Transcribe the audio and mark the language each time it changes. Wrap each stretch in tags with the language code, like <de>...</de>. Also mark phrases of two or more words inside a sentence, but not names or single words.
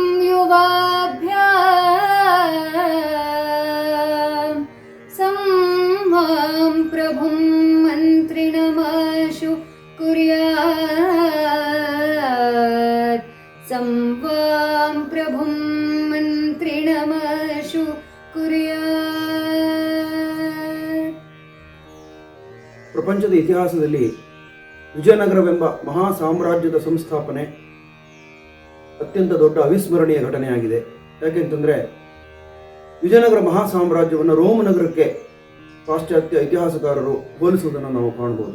<sa>युवाभ्यां संवां प्रभुं मन्त्रिणमाशु कुर्यात् संवां प्रभुं मन्त्रिणमाशु कुर्यात्.</sa> <kn>ಪ್ರಪಂಚದ ಇತಿಹಾಸದಲ್ಲಿ ವಿಜಯನಗರವೆಂಬ ಮಹಾ ಸಾಮ್ರಾಜ್ಯದ ಸಂಸ್ಥಾಪನೆ ಅತ್ಯಂತ ದೊಡ್ಡ ಅವಿಸ್ಮರಣೀಯ ಘಟನೆಯಾಗಿದೆ. ಯಾಕೆಂತಂದರೆ ವಿಜಯನಗರ ಮಹಾ ಸಾಮ್ರಾಜ್ಯವನ್ನು ರೋಮ್ ನಗರಕ್ಕೆ ಪಾಶ್ಚಾತ್ಯ ಇತಿಹಾಸಕಾರರು ಹೋಲಿಸುವುದನ್ನು ನಾವು ಕಾಣಬಹುದು.</kn>